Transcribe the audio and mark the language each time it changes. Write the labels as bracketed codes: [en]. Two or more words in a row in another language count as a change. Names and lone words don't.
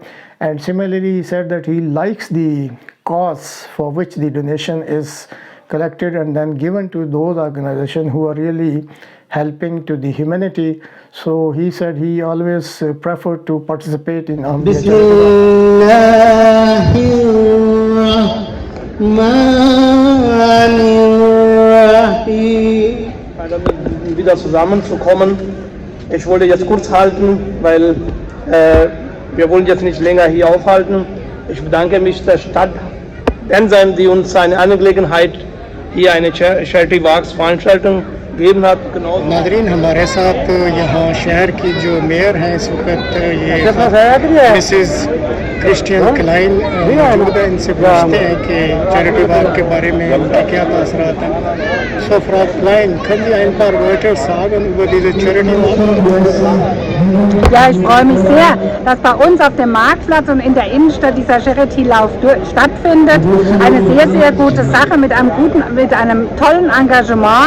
[en] And similarly he said that he likes the cause for which the donation is collected and then given to those organizations who are really helping to the humanity. So he said he always preferred to participate in Ahmadiyya. [de] Wieder zusammenzukommen. Ich wollte jetzt kurz halten, weil wir wollen jetzt nicht länger hier aufhalten. Ich bedanke mich der Stadt Bensheim, die uns eine Angelegenheit hier eine [en] Charity Walks [de] Veranstaltung gegeben hat. Genauso. [hi] नादरीन हमारे साथ यहाँ शहर की जो मेयर हैं इस वक्त ये मिसेस क्रिस्टियन क्लाइन मौजूद है। इनसे पूछते हैं कि [en] charity walk [hi] के बारे में उनके क्या तासरात हैं। [de] So Frau Klein, können Sie ein paar Wörter sagen über diese [en] Charity Walk? [de] Ja, ich freue mich sehr, dass bei uns auf dem Marktplatz und in der Innenstadt dieser Charity-Lauf stattfindet. Eine sehr, sehr gute Sache mit einem tollen Engagement.